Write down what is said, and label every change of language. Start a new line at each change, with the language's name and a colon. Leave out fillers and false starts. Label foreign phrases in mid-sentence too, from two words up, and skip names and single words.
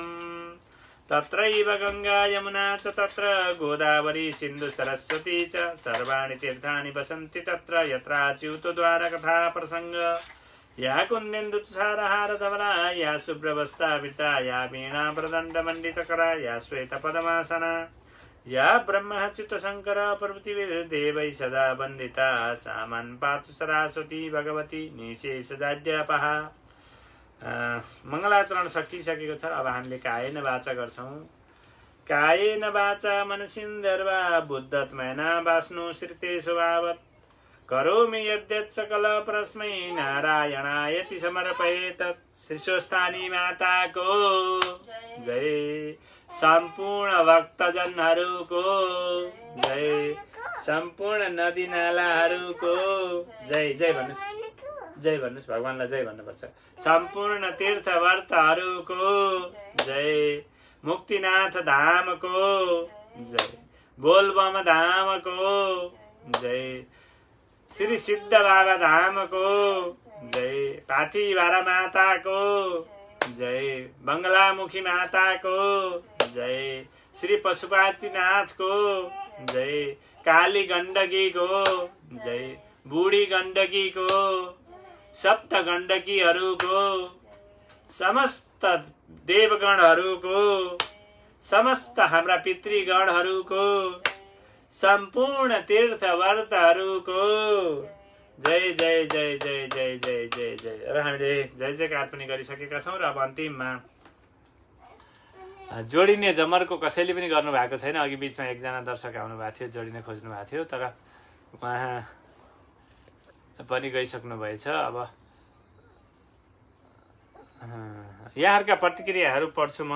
Sanskrit: तत्रैव गंगा यमुना च तत्र गोदावरी सिन्धु सरस्वती च सर्वाणि तीर्थानि वसन्ति तत्र यत्राच्युतो द्वार कथा प्रसंग या कुन्देन्दु तुषारहार धवला या शुभ्रवस्त्रावृता या वीणा प्रदण्डमण्डितकरा या श्वेतपद्मासना या ब्रह्मच्युतशङ्कर प्रभृतिभिर्देवैः सदा वन्दिता सा मन् पातु सरस्वती भगवती निशेषजाड्यापः।
Nepali: मङ्गलाचरण सकिसकेको छ। अब हामीले
Sanskrit: कायेन वाचा
Nepali: गर्छौँ।
Sanskrit: कायेन वाचा मनसिन्धर्वा बुद्धत्मना वास्नु श्रुते स्वभावत् करोमि यद्यत् सकल परस्मै नारायणायति समर्पयेत्।
Nepali: शिशुस्थानी माताको जय, सम्पूर्ण भक्तजनहरूको जय, सम्पूर्ण नदी नालाहरूको जय। जय भन्नुहोस्, जय भन्नुहोस्, भगवानलाई जय भन्नुपर्छ। सम्पूर्ण तीर्थव्रतहरूको जय, मुक्तिनाथ धामको जय, बोलबम धामको जय, श्री सिद्ध बाबा धामको जय, पाथीभारा माताको जय, बङ्गलामुखी माताको जय, श्री पशुपतिनाथको जय, काली गण्डकीको जय, बुढी गण्डकीको, सप्त गण्डकीहरूको, समस्त देवगणहरूको, समस्त हाम्रा पितृगणहरूको, सम्पूर्ण तीर्थव्रतहरूको जय जय जय जय जय जय जय जय। अब हामीले जय जयकार पनि गरिसकेका छौँ र अब अन्तिममा जोडिने जमरको कसैले पनि गर्नुभएको छैन। अघि बिचमा एकजना दर्शक आउनुभएको थियो, जोडिन खोज्नु भएको थियो, तर उहाँ पनि गइसक्नु भएछ। अब यहाँहरूका प्रतिक्रियाहरू पढ्छु म।